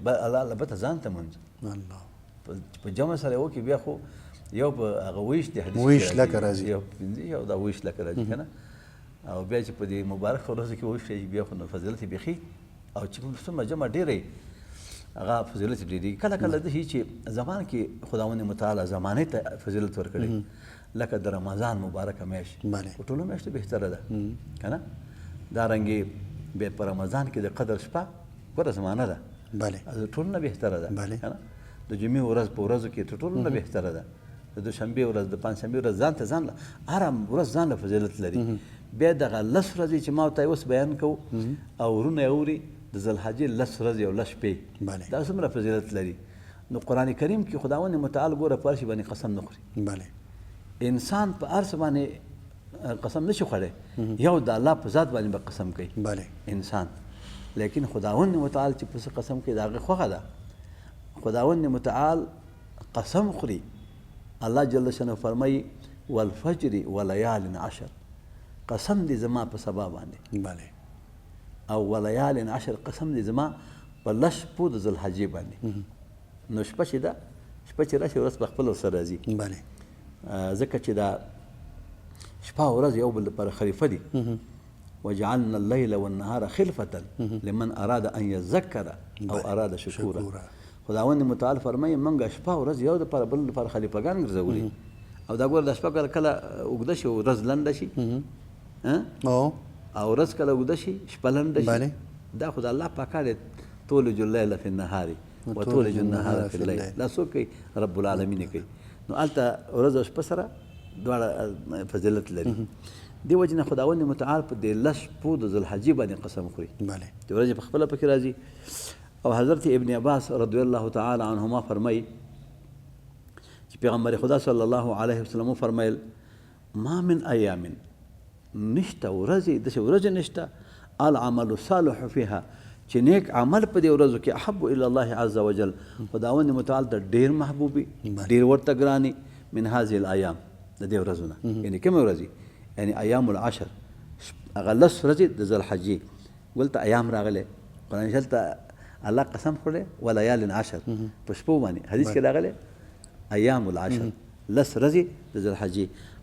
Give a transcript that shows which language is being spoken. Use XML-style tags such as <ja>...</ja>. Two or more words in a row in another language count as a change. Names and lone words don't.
<ps>البته ځان ته مونځ په جمع سره وکړي بیا خو یو په هغه 20 لکه راځي یو دا 20 لکه راځي که نه. او بیا چې په دې مبارک ورځو کې 20 بیا خو نو فضیلت یې بیخي او چې څومره جمع ډېری هغه فضیلت ډېرېږي. کله کله داسې چې زمان کې خداوند متعالی زمانې ته فضیلت ورکړی لکه د رمضان مبارکه میاشت خو ټولو میاشتو بهتره ده که نه. دارنګې بیا په رمضان کې د قدر شپه ګوره زمانه ده ټولو نه بهتره ده که نه. د جمعې ورځ په ورځو کې تر ټولو نه بهتره ده. د دوشنبې ورځ د پنجشنبې ورځ ځان ته ځان هره ورځ ځان له فضیلت لري. بیا دغه 10 ورځې چې ما ورته اوس بیان کوو او ورونه یې اوري د ذوالحجې 10 ورځې او 10 شپې دا څومره فضیلت لري. نو قرآن کریم کې خداوند متعال ګوره په هر شي باندې قسم نه خوري. انسان په هر څه باندې قسم نشي خوړی یو د الله په ذات باندې به قسم کوي انسان. لیکن خداوند متعال چې په څه قسم کوي د هغې خوښه ده. خداوند متعال قسم خوري.</ps> <ar>الله جل شانه</ar> <ps>فرمایي</ps> <ar>والفجر وليال</ar> <ps>10 قسم دې زما په سبا باندې او وليال 10 قسم دې زما په 10 شپو د ذوالحجې باندې. نو شپه چې ده شپه چې راشي ورځ په خپل ورسره راځي ځکه چې دا شپه او ورځ یو بل لپاره خلیفه دي.</ps> <ar>وجعلنا الليل والنهار خلفة لمن أراد أن يذكر أو أراد شكورا.</ar> <ps>خداوند متعال فرمایي موږ شپه او ورځ یو دپاره بل لپاره خلیفهګان ګرځولي او دا ګوره دا شپه کله اوږده شي ورځ لنډه شي او ورځ کله اوږده شي شپه لنډه شي. دا خو د الله پاک کار دی.</ps> <ar>تولج الليل في النهار وتولج النهار في الليل.</ar> <ps>دا څوک کوي؟</ps> <ar>رب العالمین</ar> <ps>کوي. نو هلته ورځ او شپه سره دواړه فضیلت لري. دې وجې نه خداوند متعال په دې 10 شپو د ذوالحجې باندې قسم خوري چې ورځې په خپله پکې راځي. او حضرت ابن عباس</ps> <ar>رضی الله تعالی عنهما</ar> <ps>فرمایي چې پیغمبر خدا</ps> <ar>صلی الله علیه وسلم</ar> <ps>فرمایل</ps> <ar>ما من ایام</ar> <ps>نشته ورځې داسې ورځې نشته</ps> <ar>العمل الصالح فيها</ar> <ps>چې نیک عمل په دې ورځو کې</ps> <ar>احب الی الله عز وجل</ar> <ps>خداوند متعال ته ډېر محبوبي ډېر ورته ګراني</ps> <ar>من هذه الایام</ar> <ps>د دې ورځو نه. یعنې کومې ورځې؟ یعنې</ps> <ar>ایام العشر</ar> <ps>هغه 10 ورځې د ذوالحجې. دلته ایام راغلی قرآن هلته الله قسم خوري وليال 10 په شپو باندې حدیث کې راغلی</ps> <ar>ایام العشر</ar> <ps>10 ورځې د ذوالحجې.</ps>